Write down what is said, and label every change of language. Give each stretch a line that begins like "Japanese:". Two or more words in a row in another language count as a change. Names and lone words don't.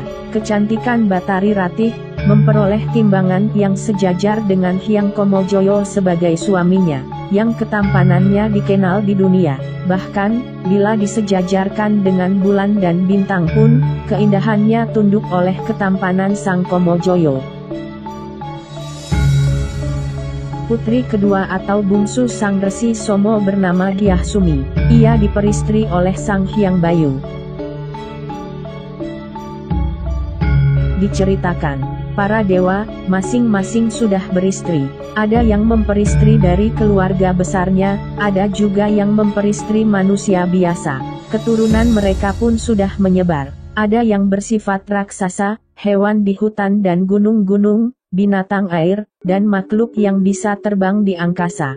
Indonesian: Kecantikan Batari Ratih, memperoleh timbangan yang sejajar dengan Hyang Komojoyo sebagai suaminya, yang ketampanannya dikenal di dunia. Bahkan, bila disejajarkan dengan bulan dan bintang pun, keindahannya tunduk oleh ketampanan Sang Komojoyo. Putri kedua atau bungsu Sang Resi Somo bernama Gyah Sumi. Ia diperistri oleh Sang Hyang Bayu. Diceritakan, para dewa, masing-masing sudah beristri. Ada yang memperistri dari keluarga besarnya, ada juga yang memperistri manusia biasa. Keturunan mereka pun sudah menyebar. Ada yang bersifat raksasa, hewan di hutan dan gunung-gunung, binatang air, dan makhluk yang bisa terbang di angkasa.